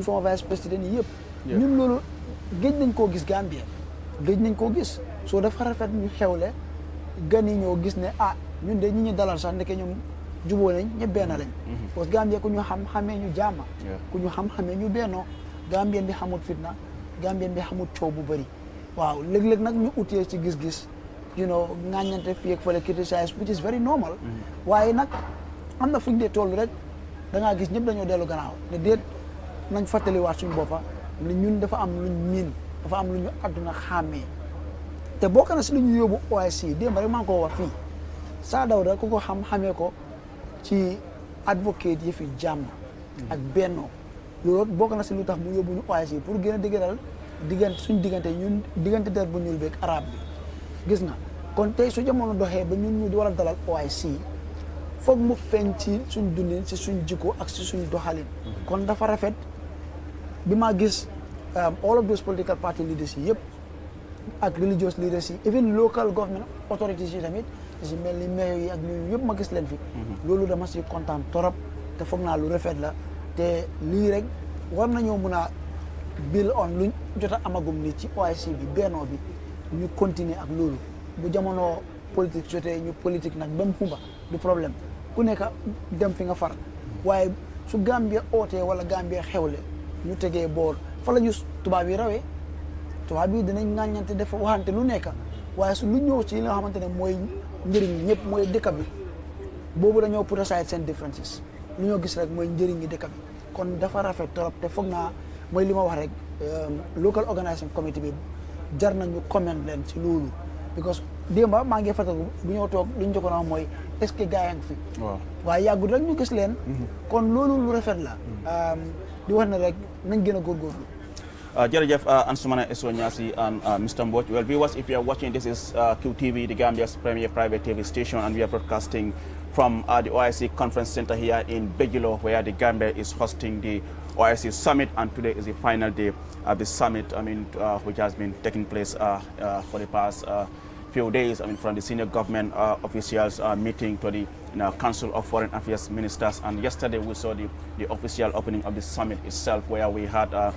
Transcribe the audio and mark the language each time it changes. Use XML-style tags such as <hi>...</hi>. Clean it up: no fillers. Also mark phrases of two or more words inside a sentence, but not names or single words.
<wo>former vice président yi yëpp ñun loolu géej nañ koo gis Gambia géej nañ koo gis soo dafa rafet ñu xewle gan yi ñoo gis ne ñun de ñi ñu dalal sax ndeke ñoom juboo nañ ñëpp benn lañ parce que Gambia ku ñu xamee ñu jàmma ku ñu xamee ñu bennoo Gambien bi xamut fitna Gambien bi xamut coow bu bëri waaw léeg-léeg nag ñu utee ci gis-gis</wo> <en>you know</en> <wo>ŋàññante fii ak fële</wo> <en>criticize which is very normal</en> <wo>waaye nag am na fu ñu dee toll rek da ngaa gis ñëpp dañoo dellu gannaaw ne déet nañ fàttaliwaat suñu boppa ne ñun dafa am luñ miin dafa am lu ñu àdduna xàmmee te bokk na si lu ñu yóbbu OIC démb rek maa ngi ko wax fii Saa Dawda ku ko xamee ko ci advocate yi fi jàmm ak bennoo loolu bokk na si lu tax mu yóbbu ñu OIC pour gën a dëgëral suñ diggante der bu ñuul beeg arab bi gis nga kon tey su jamono doxee ba ñun ñu di war a dalal OIC foog mu feeñ ci suñ dundin si suñ jikko ak si suñ doxalin kon dafa rafet bi ma gis</wo> <en>all of those political party leaders</en> <wo>yi yëpp ak</wo> <en>religious leaders</en> <wo>yi</wo> <en>even local government authorities</en> <wo>yi tamit si mel ni maire yi ak ñooñu yëpp ma gis leen fi loolu dama si kontaan torop te foog naa lu rafet la te lii rek war nañoo mun a</wo> <en>build on</en> <wo>luñ jot a amagum ni ci OIC bi bennoo bi ñu continuer ak loolu bu jamono politique jotee ñu politique nag ba mu xumba du problème ku nekk dem fi nga far waaye su Gambia ootee wala Gambia xewle ñu tegee boor fa la ñu tubaab yi rawee tubaab yi dinañ ŋàññante dafa waxante lu nekk waaye su lu ñëw ci li nga xamante ne mooy njëriñ ñëpp mooy dëkk bi boobu dañoo</wo> <en>put aside</en> <wo>seen differences lu ñoo gis rek mooy njëriñ ñi dëkk bi kon dafa rafet trop te foog naa mooy li ma wax rek</wo> <en>local organizing committee</en> <wo>bi jar nañu comment leen ci loolu because démba maa ngi fàttaliku bu ñëw toog lu ñu jokkoon a mooy</wo> <fr>est-ce que</fr> <wo>gars yaa ngi fi waaye yàggul rek ñu gis leen kon loolu lu rafet la di wax ne rek nañ gën a góorgóorlu Jërëjëf Ansumana Esonyasi and Mr. Mboj.</wo> <en>Well, viewers, if you are watching, this is QTV, the Gambia's premier private TV station, and we are broadcasting from the OIC Conference Center here in Banjul, where the Gambia is hosting the OIC Summit, and today is the final day of the summit, which has been taking place for the past few days, from the senior government officials meeting to the Council of Foreign Affairs Ministers, and yesterday we saw the official opening of the summit itself, where we had</en>